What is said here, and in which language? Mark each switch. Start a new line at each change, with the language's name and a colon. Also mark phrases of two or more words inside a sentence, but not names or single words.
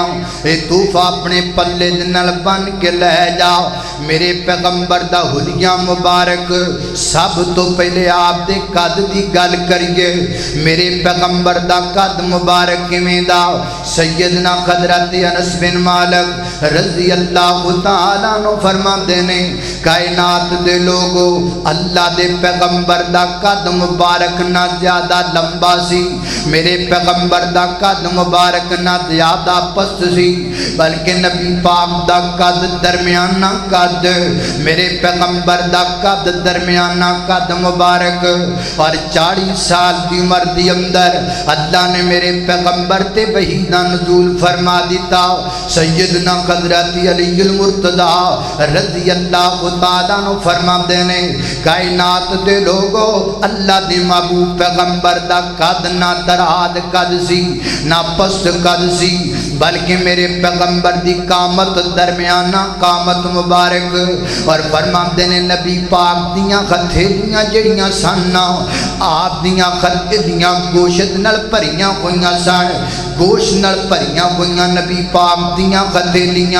Punjabi: یہ تحفہ اپنے پلے دے نال بن کے لے جاؤ. میرے پیغمبر دا حلیہ مبارک۔ سب توں پہلے آپ دے قد دی گل کریے. میرے پیغمبر دا قد مبارک کیویں دا? سیدنا حضرت انس بن مالک
Arabic: رضي الله تعالى عنه
Punjabi: فرماندے نے، کائنات دے لوکو اللہ دے پیغمبر دا قد مبارک نہ زیادہ لمبا سی، میرے پیغمبر دا قد مبارک نہ زیادہ پست سی، بلکہ نبی پاک دا قد درمیانہ قد، میرے پیغمبر دا قد درمیانہ قد مبارک. اور 40 سال کی عمر دی اندر اللہ نے میرے پیغمبر تے وحی دا نزول فرما دتا. سیدنا حضرت علی المرتضیٰ
Arabic: رضي الله تعالى عنه
Punjabi: فرماتے نے، کائنات دے لوکو اللہ دے محبوب پیغمبر دا قد نہ دراز قد سی نہ پست قد سی، بلکہ میرے پیغمبر دی قامت درمیانہ قامت مبارک. اور فرماتے نے نبی پاک دیاں ہتھیلیاں جیہڑیاں سن آپ دیاں ہتھیلیاں گوشت نال بھریاں ہوئیاں سن، گوشت نال بھریاں ہوئیاں نبی پاک دیاں ہتھیلیاں.